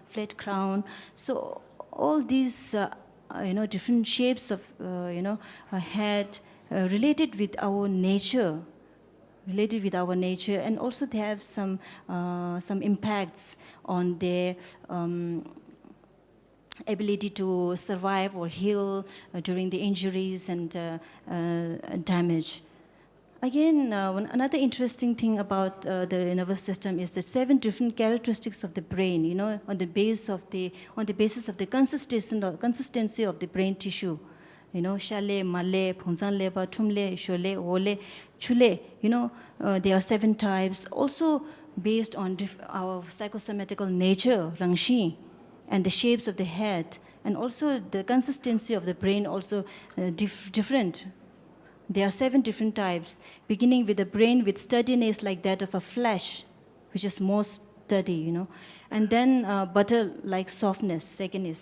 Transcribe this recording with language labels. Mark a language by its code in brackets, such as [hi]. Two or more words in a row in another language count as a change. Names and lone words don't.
[en] So all these different shapes of a head related with our nature, and also they have some impacts on their ability to survive or heal during the injuries and damage. Again, another interesting thing about the nervous system is the 7 different characteristics of the brain, on the basis of the consistency of the brain tissue. Shale, male, phunzan leba, tumle, shole, ole, chule. There are 7 types, also based on our psychosomatical nature, rangshi. and the shapes of the head, and also the consistency of the brain also different. There are 7 different types, beginning with the brain with sturdiness like that of a flesh, which is more sturdy, and then butter-like softness, second is.